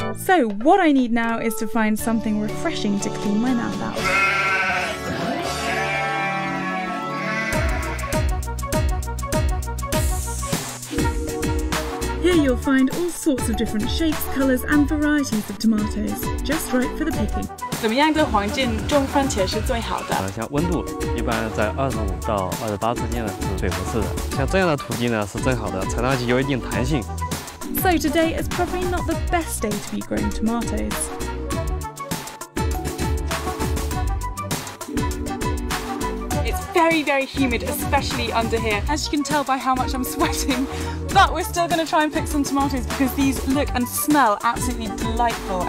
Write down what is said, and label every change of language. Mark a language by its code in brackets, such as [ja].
[en] So what I need now is to find something refreshing to clean my mouth out. Here you'll find all sorts of different shapes, colours and varieties of tomatoes, just right for the picking. [zh] 怎么样的环境种番茄是最好的？像温度一般在25到28之间呢是最合适的。像这样的土地呢是正好的，采上去有一定弹性。 [en] So today is probably not the best day to be growing tomatoes. It's very, very humid, especially under here. As you can tell by how much I'm sweating, but we're still going to try and pick some tomatoes because these look and smell absolutely delightful.